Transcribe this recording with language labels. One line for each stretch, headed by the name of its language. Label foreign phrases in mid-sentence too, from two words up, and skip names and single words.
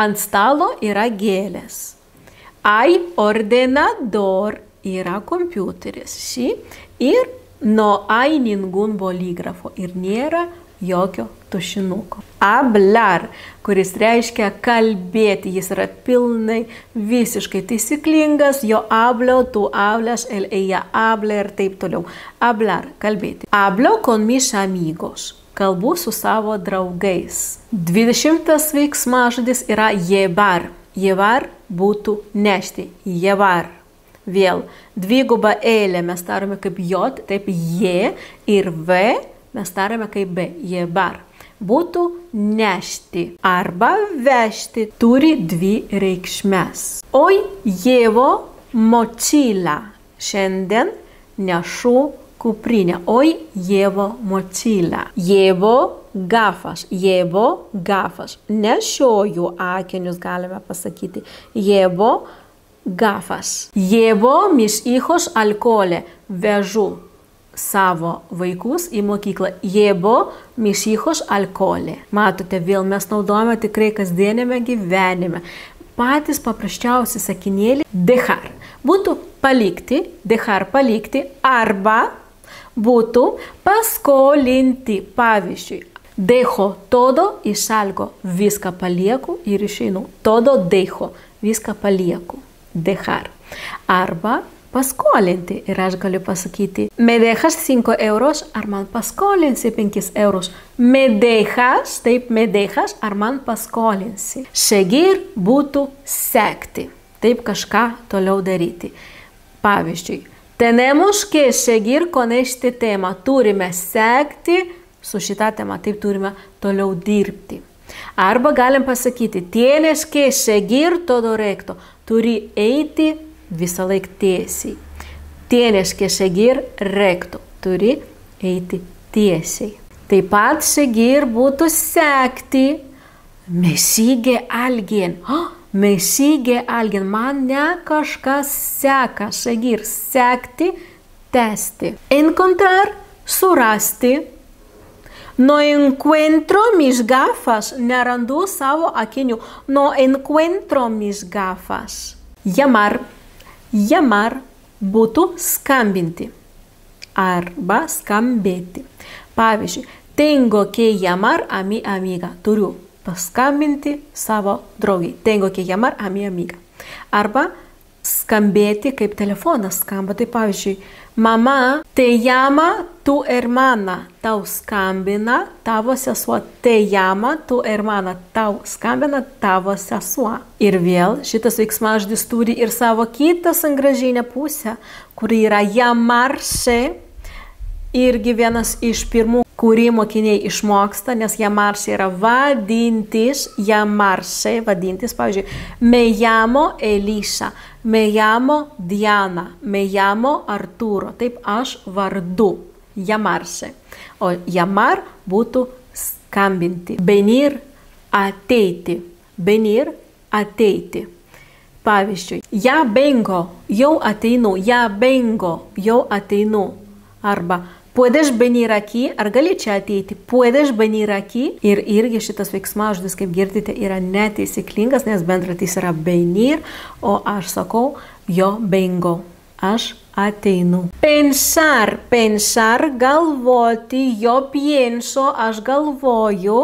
Lithuanian: Ant stalo yra gėlės.
Spanish: Hay ordenador.
Lithuanian: Yra kompiuteris.
Spanish: Sí? Ir no hay ningún bolígrafo.
Lithuanian: Ir nėra jokio tušinuko. Hablar, kuris reiškia kalbėti. Jis yra pilnai visiškai taisyklingas.
Spanish: Yo hablo, tu hablas, él, ella habla
Lithuanian: ir taip toliau.
Spanish: Hablar, kalbėti. Hablo con mis amigos.
Lithuanian: Kalbu su savo draugais. 20 veiksmažodis yra llevar. Llevar būtų nešti. Llevar. Vėl dvigubą eilę mes darome kaip j, taip je, ir v mes darome kaip b, llevar. Būtų nešti arba vežti. Turi dvi reikšmes.
Spanish: Hoy llevo mochila.
Lithuanian: Šiandien nešu kuprinę.
Spanish: Hoy llevo mochila. Llevo gafas. Llevo gafas.
Lithuanian: Nešioju akinius, galime pasakyti.
Spanish: Llevo gafas. Llevo mis hijos al cole.
Lithuanian: Vežu savo vaikus į mokyklą.
Spanish: Llevo mis hijos al cole.
Lithuanian: Matote, vėl mes naudojame tikrai kasdienėme gyvenime. Patys paprasčiausi sakinėlį dejar. Būtų palikti, dejar palikti, arba būtų paskolinti. Pavyzdžiui,
Spanish: dejo todo y salgo.
Lithuanian: Viską palieku ir išeinu.
Spanish: Todo dejo.
Lithuanian: Viską palieku. Dejar. Arba paskolinti. Ir aš galiu pasakyti,
Spanish: me dejas 5 euros,
Lithuanian: ar man paskolinsi 5 euros.
Spanish: Me dejas, taip, me dejas,
Lithuanian: ar man paskolinsi. Seguir būtų sekti. Taip, kažką toliau daryti. Pavyzdžiui,
Spanish: tenemos que seguir con este tema.
Lithuanian: Turime sekti su šitą temą. Taip, turime toliau dirbti. Arba galim pasakyti,
Spanish: tienes que seguir todo recto.
Lithuanian: Turi eiti visą laiką tiesiai.
Spanish: Tienes que seguir recto.
Lithuanian: Turi eiti tiesiai. Taip pat seguir būtų sekti.
Spanish: Me sigue alguien. Me sigue alguien.
Lithuanian: Mane kažkas seka. Seguir, sekti tęsti.
Spanish: Encontrar, surasti. No encuentro mis gafas,
Lithuanian: nerandu savo akinių.
Spanish: No encuentro mis gafas. Llamar, llamar
Lithuanian: būtų skambinti arba skambėti. Pavyzdžiui,
Spanish: tengo que llamar a mi amiga.
Lithuanian: Turiu paskambinti savo draugai.
Spanish: Tengo que llamar a mi amiga.
Lithuanian: Arba skambėti kaip telefonas skamba. Tai pavyzdžiui, mama,
Spanish: te llama tu hermana.
Lithuanian: Tau skambina tavo sesuo.
Spanish: Te llama tu hermana.
Lithuanian: Tau skambina tavo sesuo. Ir vėl šitas veiksmažodis turi ir savo kitą sangrąžinę pusę, kuri yra llamarse. Irgi vienas iš pirmų, kurį mokiniai išmoksta, nes llamarse yra vadintis, llamarse, vadintis, pavyzdžiui,
Spanish: me llamo Elisa, me llamo Diana, me llamo Arturo,
Lithuanian: taip aš vardu, llamarse. O llamar būtų skambinti, venir, ateiti, venir, ateiti.
Spanish: Pavyzdžiui, ya vengo,
Lithuanian: jau ateinu,
Spanish: ya vengo,
Lithuanian: jau ateinu, arba
Spanish: puedes venir aquí,
Lithuanian: ar gali čia ateiti,
Spanish: puedes venir aquí.
Lithuanian: Ir irgi šitas veiksmažodis, kaip girdite, yra netaisyklingas, nes bendratis yra venir, o aš sakau,
Spanish: yo vengo,
Lithuanian: aš ateinu.
Spanish: Pensar, pensar,
Lithuanian: galvoti,
Spanish: yo pienso,
Lithuanian: aš galvoju.